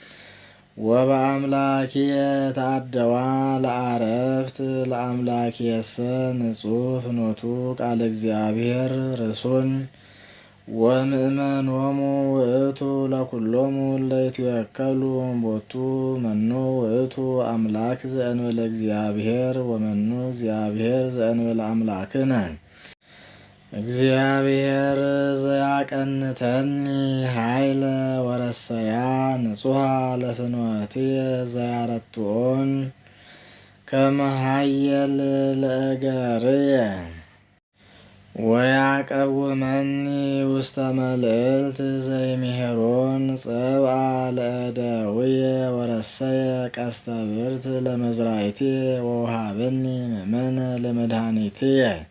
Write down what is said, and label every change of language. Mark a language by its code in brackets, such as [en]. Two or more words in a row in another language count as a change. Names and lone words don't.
[gez] ወበአምላኪየ ተአደዋ ለአረፍት ለአምላኪየሰ ንጹሕ ፍኖቱ ቃለ እግዚአብሔር ርሱን ወምእመኖሙ ውእቱ ለኩሎሙ ለይትወከሉ ቦቱ መኑ ውእቱ አምላክ ዘእንበለ እግዚአብሔር ወመኑ እግዚአብሔር ዘእንበለ አምላክነ እግዚአብሔር ዘያቀንተኒ ኃይለ ወረሰያ ንጹሐ ለፍኖትየ ዘያረትዖን ከመ ኃየል ለእገርየ ወያቀውመኒ ውስተ መልዕልት ዘይምሄሮን ጸብአ ለእደውየ ወረሰየ ቀስተ ብርት ለመዝራዕትየ ወውሃበኒ ምእመነ ለመድኃኒትየ